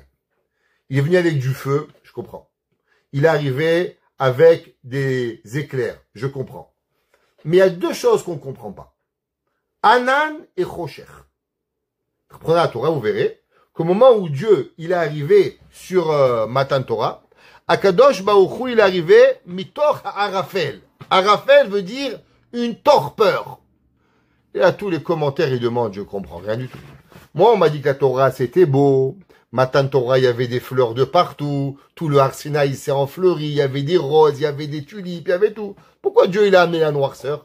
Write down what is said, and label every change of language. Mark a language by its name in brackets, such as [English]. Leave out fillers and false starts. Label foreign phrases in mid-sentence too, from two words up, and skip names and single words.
[French] Il est venu avec du feu, je comprends. Il est arrivé avec des éclairs, je comprends. Mais il y a deux choses qu'on ne comprend pas. Anan et Chocher. Reprenez la Torah, vous verrez qu'au moment où Dieu il est arrivé sur [Hebrew] מתן תורה, הקדוש ברוך הוא [French] il est arrivé [Hebrew] מתוך ערפל. [French] Arafel veut dire une torpeur. Et à tous les commentaires ils demandent, je comprends rien du tout. Moi on m'a dit que la Torah c'était beau. [Hebrew] מתן תורה [French] il y avait des fleurs de partout. Tout le [Hebrew] הר סיני [French] s'est enfleuri. Il y avait des roses, il y avait des tulipes, il y avait tout. Pourquoi Dieu il a amené la noirceur?